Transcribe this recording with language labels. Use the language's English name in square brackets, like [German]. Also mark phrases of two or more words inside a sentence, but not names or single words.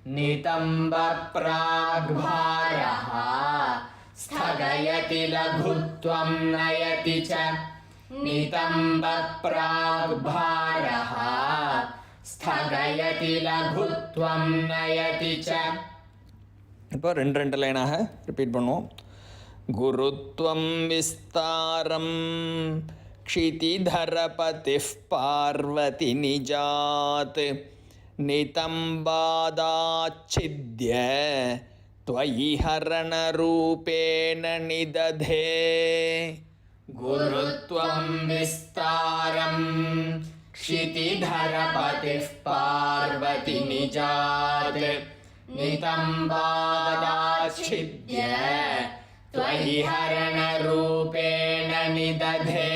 [Sanskrit] नितम्बप्राग्भारः स्थगयति लघुत्वं नयति च नितम्बप्राग्भारः स्थगयति लघुत्वं नयति च [Tamil] இப்போ ரெண்டு லைனாக ரிப்பீட் பண்ணுவோம். [Sanskrit] गुरुत्वं विस्तारं क्षितिधरपतिः पार्वती निजात् नितम्बादाच्छिद्य त्वयि हरणरूपेण निदधे. गुरुत्वं विस्तारं क्षितिधरपतिः पार्वती निजात् नितम्बादाच्छिद्य त्वयि हरणरूपेण निदधे.